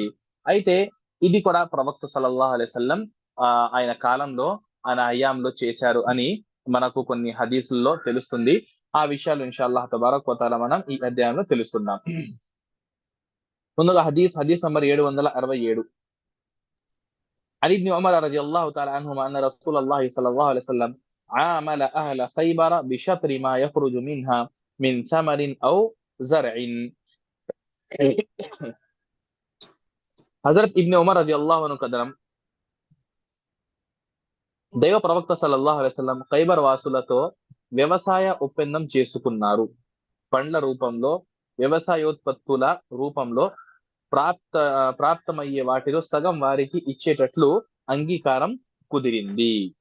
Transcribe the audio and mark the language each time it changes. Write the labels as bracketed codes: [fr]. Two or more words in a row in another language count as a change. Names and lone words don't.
[te] అయితే ఇది కూడా ప్రవక్త [ar] صلى الله عليه وسلم [te] ఆయన కాలంలో, ఆయన హయాంలో చేశారు అని మనకు కొన్ని హదీసుల్లో తెలుస్తుంది. ఆ విషయాలు [ar] إن شاء الله تبارك وتعالى [te] మనం ఈ అధ్యాయంలో తెలుసుకుందాం. ముందుగా హదీస్ నంబర్ 767. [ar] عن ابن عمر رضي الله تعالى عنهما أن رسول الله صلى الله عليه وسلم عامل أهل خيبر بشطر ما يخرج منها من ثمر أو زرع. [te] హజరత్ ఇబ్న్ ఉమర్ [ar] رضي الله عنه [te] కథనం, దైవ ప్రవక్త [ar] صلى الله عليه وسلم [te] ఖైబర్ వాసులతో వ్యవసాయ ఒప్పందం చేసుకున్నారు. పండ్ల రూపంలో, వ్యవసాయోత్పత్తుల రూపంలో ప్రాప్తమయ్యే వాటిలో సగం వారికి ఇచ్చేటట్లు అంగీకారం కుదిరింది.